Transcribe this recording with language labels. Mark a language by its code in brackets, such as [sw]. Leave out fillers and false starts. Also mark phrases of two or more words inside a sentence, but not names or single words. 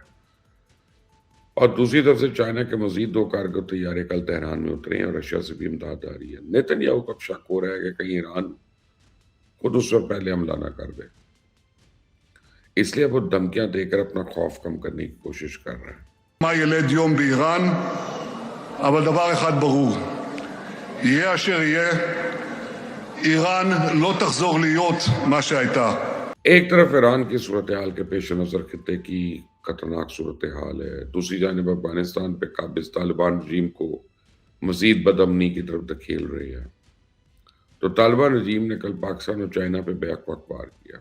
[ur] اور دوسری طرف سے چائنا کے مزید 2 کارگو طیارے کل تہران میں اترے ہیں اور رشیا سے بھی امداد آ رہی ہے۔ نیتن یاہو کو اب شک ہو رہا ہے کہ کہیں ایران خود اس پر پہلے حملہ نہ کر دے، اس لیے وہ دھمکیاں دے کر اپنا خوف کم کرنے کی کوشش کر رہا ہے۔ [he] מה ילד יום באיראן, אבל דבר אחד ברור, יהיה אשר יהיה, איראן לא תחזור להיות מה שהייתה. [ur] ایک طرف ایران کی صورتحال کے پیش نظر خطے کی خطرناک صورتحال ہے، دوسری جانب افغانستان پہ قابض طالبان رجیم کو مزید بدامنی کی طرف دھکیل رہی ہے۔ تو طالبان رجیم نے کل پاکستان اور چائنا پہ بیک وقت وار کیا۔